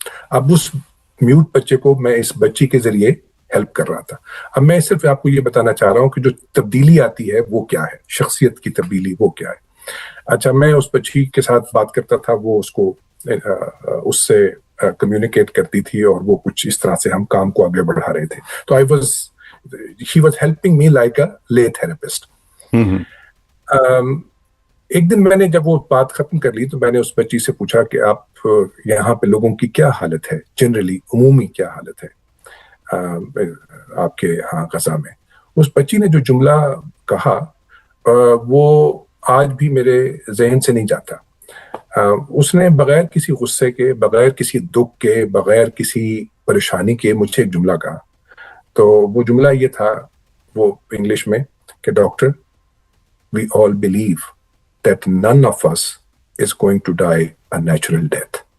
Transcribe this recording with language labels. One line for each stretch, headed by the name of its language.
Urdu: اب اس میوٹ بچے کو میں اس بچی کے ذریعے ہیلپ کر رہا تھا. اب میں صرف آپ کو یہ بتانا چاہ رہا ہوں کہ جو تبدیلی آتی ہے وہ کیا ہے، شخصیت کی تبدیلی وہ کیا ہے. اچھا، میں اس بچی کے ساتھ بات کرتا تھا، وہ اس کو اس سے کمیونیکیٹ کرتی تھی، اور وہ کچھ اس طرح سے ہم کام کو آگے بڑھا رہے تھے.
English: تو she was helping me like a lay therapist.
Urdu: ایک دن میں نے جب وہ بات ختم کر لی تو میں نے اس بچی سے پوچھا کہ آپ یہاں پہ لوگوں کی کیا حالت ہے، جنرلی عمومی کیا حالت ہے آپ کے یہاں غزہ میں. اس بچی نے جو جملہ کہا وہ آج بھی میرے ذہن سے نہیں جاتا. اس نے بغیر کسی غصے کے، بغیر کسی دکھ کے، بغیر کسی پریشانی کے مجھے ایک جملہ کہا. تو وہ جملہ یہ تھا، وہ انگلش میں، کہ doctor
English: we all believe that none of us is going to die a natural death.